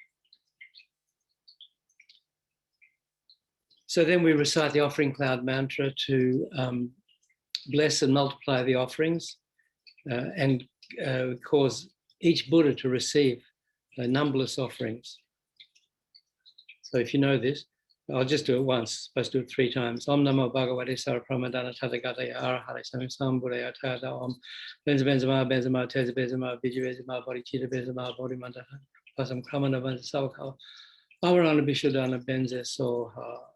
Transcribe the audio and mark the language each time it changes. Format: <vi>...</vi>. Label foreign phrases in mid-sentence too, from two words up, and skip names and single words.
<en>So then we recite the offering cloud mantra to bless and multiply the offerings and cause each Buddha to receive numberless offerings. So if you know this, I'll just do it once, supposed to do it 3 times.</en> <sa>Om Namo Bhagavate Sarapramadana Tathagataya Arahare Sambuddhaya Tada Om Benza Benzama Benzama Teza Benzama Biju Benzama Bodhicitta Benzama Bodhimanda Pasam Kramana Benza Savakal Avarana Bishodana Benze Soha.</sa>